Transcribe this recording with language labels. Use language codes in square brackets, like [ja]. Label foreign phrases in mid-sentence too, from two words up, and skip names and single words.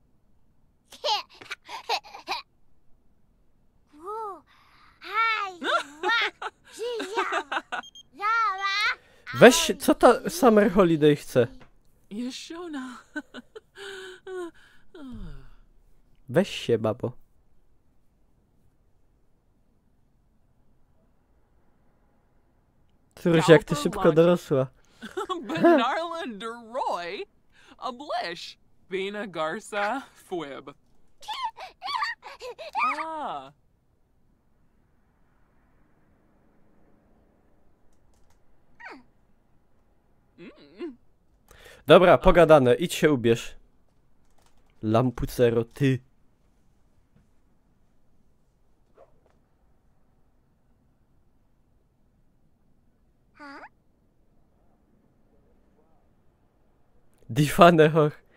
[pl] Weź, co ta Summer Holiday chce? Yeshona. Weź się, babo. Cóż, jak ty szybko dorosła. Benarla Deroy. Ablish. Bina Garza. Fwib. Ah. Dobra, pogadane, idź się ubierz. Lampucero, ty. Difanehoch.